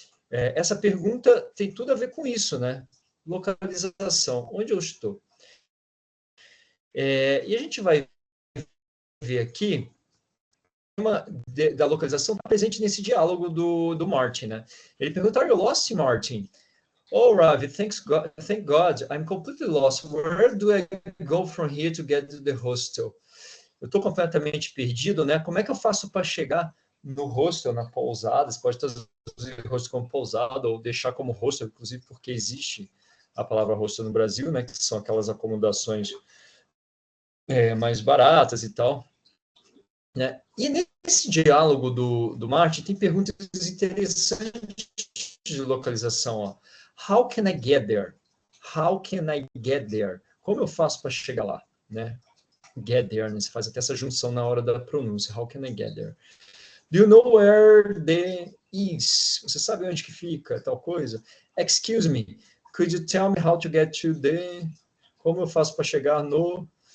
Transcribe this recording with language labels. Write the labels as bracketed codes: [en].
[pt] Essa pergunta tem tudo a ver com isso, né? Localização, onde eu estou? E a gente vai ver aqui da localização tá presente nesse diálogo do Martin, né? Ele pergunta: [en] Are you lost, Martin? Oh, Ravi, thank God, I'm completely lost. Where do I go from here to get to the hostel? [pt] Eu estou completamente perdido, né? Como é que eu faço para chegar no hostel, na pousada? Você pode traduzir hostel como pousada ou deixar como hostel, inclusive porque existe a palavra hostel no Brasil, né? Que são aquelas acomodações mais baratas e tal. Né? E nesse diálogo do Martin tem perguntas interessantes de localização. Ó. [en] How can I get there? How can I get there? [pt] Como eu faço para chegar lá? Né? [en] Get there, [pt] né? Você faz até essa junção na hora da pronúncia. [en] How can I get there? Do you know where the is? [pt] Você sabe onde que fica tal coisa? [en] Excuse me, could you tell me how to get to the... [pt] Como eu faço para chegar no...